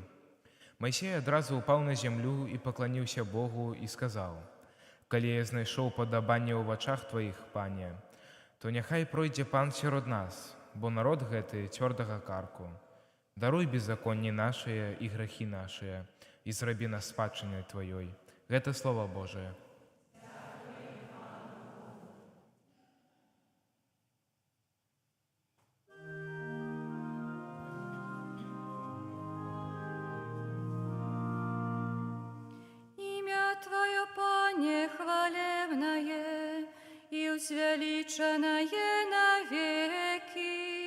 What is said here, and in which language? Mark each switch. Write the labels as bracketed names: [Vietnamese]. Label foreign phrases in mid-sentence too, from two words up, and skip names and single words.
[Belarusian] Майсей адразу ўпаў на зямлю і пакланіўся Богу і сказаў: Калі я знайшоў падабанне ў вачах Тваіх, пане, то няхай пройдзе пан сярод нас, бо народ гэты цвёрдага карку. Даруй беззаконні нашыя і грахі нашыя, і зрабі нас спадчынай Тваёй. Гэта Слова Божие. [Russian] Имя Твое, Пане, хвалебное и возвеличенное навеки.